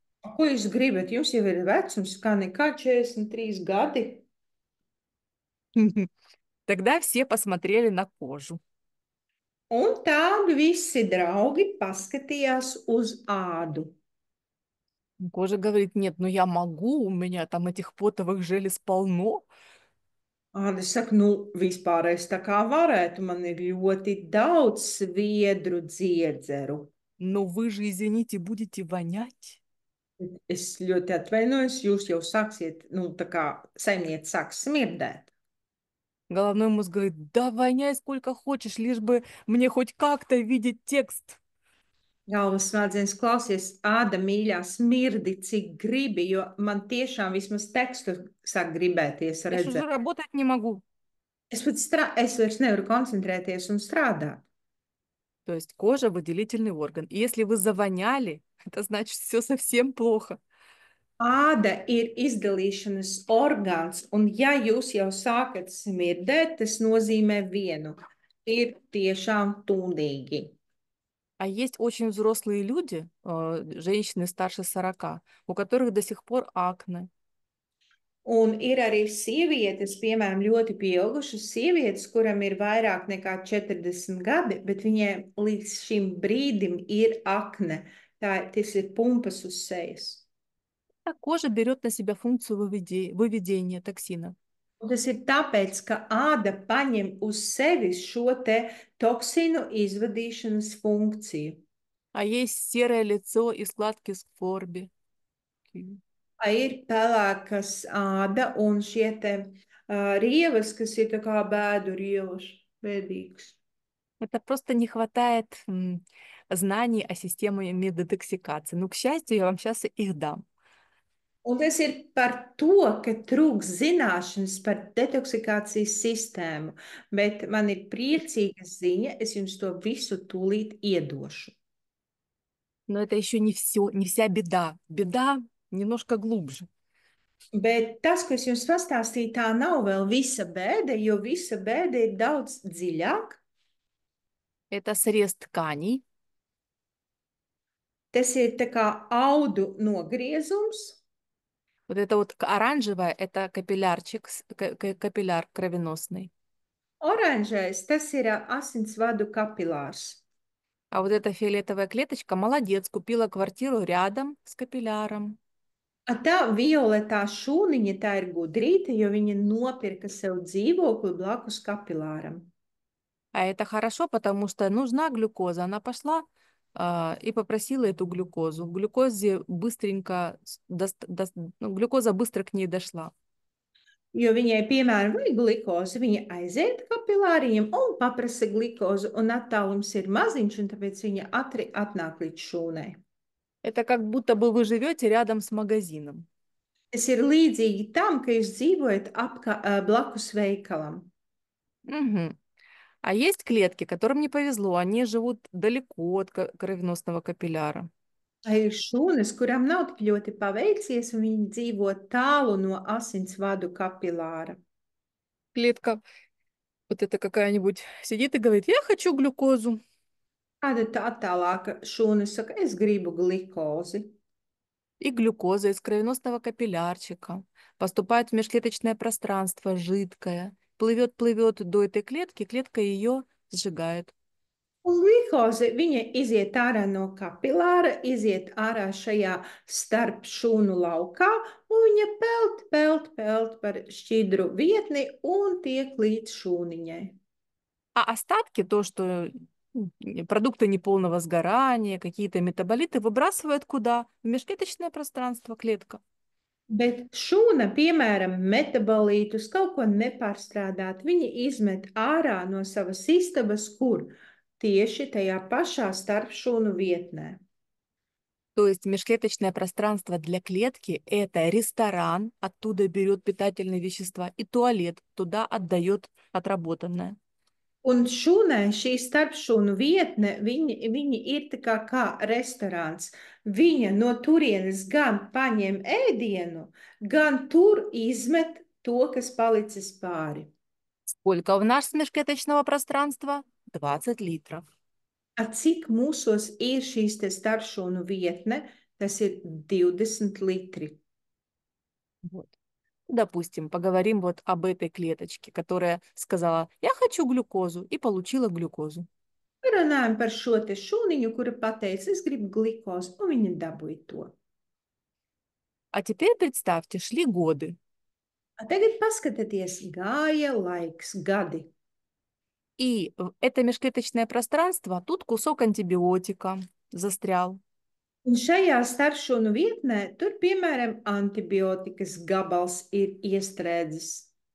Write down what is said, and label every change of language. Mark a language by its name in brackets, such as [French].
[Latvian] Ko jūs gribat? Jums jau ir vecums, kā nekā 43 gadi. [Russian] Тогда все посмотрели на кожу. [Latvian] Un tā visi draugi paskatījās uz ādu. [Russian] Кожа говорит, нет, ну я могу, у меня там этих потовых желез полно. [Latvian] Āda saka, nu, vispār es tā kā varētu, man ir ļoti daudz sviedru dziedzeru. [Russian] Но вы же, извините, будете вонять. [Latvian] Es ļoti atvainojos, jūs jau sāksiet, nu, tā kā saimniece sāks smirdēt. [Russian] Головной мозг говорит, да воняй сколько хочешь, лишь бы мне хоть как-то видеть текст. [Latvian] Galvas smadzenes klausies, āda mīļā, smirdi, cik gribi, jo man tiešām vismaz tekstu sāk gribēties [Russian] Я ж уже [Latvian] redzēt. [Russian] работать не могу. [Latvian] Es vairs nevaru koncentrēties un strādāt. [Russian] То есть кожа выделительный орган. И если вы завоняли, это значит все совсем плохо. [Latvian] Āda ir izdalīšanas orgāns, un ja jūs jau sākat smirdēt, tas nozīmē vienu. Ir tiešām tūlīgi. [Russian] А есть очень взрослые люди, женщины старше 40, у которых до сих пор акне. [Latvian] Un ir arī sievietes, piemēram, ļoti pieaugušas sievietes, kuram ir vairāk nekā 40 gadi, bet viņiem līdz šim brīdim ir akne. Tas ir pumpas uz sejas. [Russian] А кожа берет на себя функцию выведения токсинов. [Latvian] Un tas ir tāpēc, ka āda paņem uz sevis šo te toksinu izvadīšanas funkciju. [Russian] А есть серое лицо и складки скорби. [Latvian] Ir pelēkas āda un šie te rievas, kas ir tā kā bēdu rievas, bēdīgas. [Russian] Это просто не хватает знаний о системе детоксикации. Ну, к счастью, я вам сейчас их дам. [Latvian] Un tas ir par to, ka trūks zināšanas par detoksikācijas sistēmu, bet man ir priecīga ziņa, es jums to visu tūlīt iedošu. [Russian] Но это еще не все, не вся беда. Беда немножко глубже. [Latvian] Bet tas, ko es jums pastāstīju, tā nav vēl visa bēda, jo visa bēda ir daudz dziļāk. [Russian] Это срез тканей. [Latvian] Tas ir tā kā audu nogriezums. [Russian] Вот это вот оранжевое, это капиллярчик, капилляр кровеносный. [Latvian] Oranžais, tas ir asinsvadu kapilārs. [Russian] А вот эта фиолетовая клеточка, молодец, купила квартиру рядом с капилляром. [Latvian] Tā violetā šūniņa, tā ir gudrīte, jo viņa nopirka sev dzīvokli blakus kapilāram. [Russian] А это хорошо, потому что нужна глюкоза. Она пошла и попросила эту глюкозу. Глюкозе быстренько, ну, глюкоза быстро к ней дошла. [Latvian] Jo viņai, piemēram, vajag glikozi, viņa aiziet kapilāriem un paprasa glikozu, un attālums ir maziņš, un tāpēc viņa ātri atnāk līdz šūnai. [Russian] Это как будто бы вы живете рядом с магазином. [Latvian] Tas ir līdzīgi tam, ka jūs dzīvojat blakus veikalam. Мгм. [Russian] А есть клетки, которым не повезло, они живут далеко от кровеносного капилляра. [Latvian] Ir šūnas, kurām nav tik ļoti paveicies, un viņi dzīvo tālu no asinsvadu kapilāra. [Russian] Клетка вот это какая-нибудь сидит и говорит, я хочу глюкозу. [Latvian] Kāda tā tālāka šūna saka, es gribu glikozi. [Russian] И глюкоза из кровеносного капиллярчика поступает в межклеточное пространство, жидкое, плывет до этой клетки, клетка ее сжигает. [Latvian] Un glikoze, viņa iziet ārā no kapilāra, iziet ārā šajā starp šūnu laukā, un viņa pelt par šķidru vietni un tiek līdz šūniņai. [Russian] А остатки, то, что продукты неполного сгорания, какие-то метаболиты выбрасывают куда? В межклеточное пространство, клетка. [Latvian] Bet šūna, piemēram, metabolītus kaut ko nepārstrādāt, viņa izmet ārā no savas istabas, kur tieši tajā pašā starpšūnu vietnē. [Russian] То есть межклеточное пространство для клетки– это ресторан, оттуда берет питательные вещества, и туалет, туда отдает отработанное. [Latvian] Un šūnai šī starpšūnu vietne, viņi ir tā kā restorāns. Viņa no turienes gan paņem ēdienu, gan tur izmet to, kas palicis pāri. [Russian] Сколько у нас межклеточного пространства? 20 литров. [Latvian] A cik mūsos ir šīs te starpšūnu vietne, tas ir 20 litri. [Russian] Вот. Допустим, поговорим вот об этой клеточке, которая сказала, я хочу глюкозу, и получила глюкозу. [Latvian] Runājam par šo te šūniņu, kura pateica, es gribu glikozi, un viņa dabūja to. [Russian] А теперь представьте, шли годы. [Latvian] A tagad paskatieties, gāja laiks, gadi. [Russian] И это межклеточное пространство, тут кусок антибиотика застрял. [Latvian] Un šajā starpšūnu vietnē, tur, piemēram, antibiotikas gabals ir iestrēdzis.